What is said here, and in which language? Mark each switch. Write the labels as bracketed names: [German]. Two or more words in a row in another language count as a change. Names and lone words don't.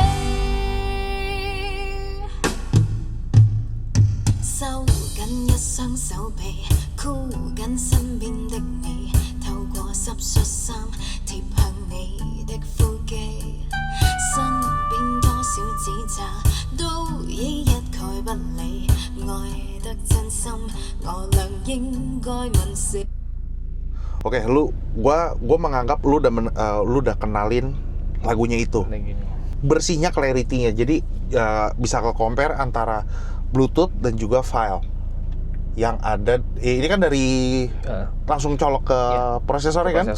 [Cantonese] 收緊一雙手臂，箍緊身邊的你，透過濕恤衫貼向你的腹肌，身邊多少指責都已一概不理，愛得真心，我倆應該問誰。 [Indonesian] Oke, gua menganggap lu udah kenalin lagunya itu. Kayak gini. Bersihnya, clarity-nya. Jadi bisa ke compare antara Bluetooth dan juga file yang ada. Ini kan dari langsung colok ke prosesornya kan?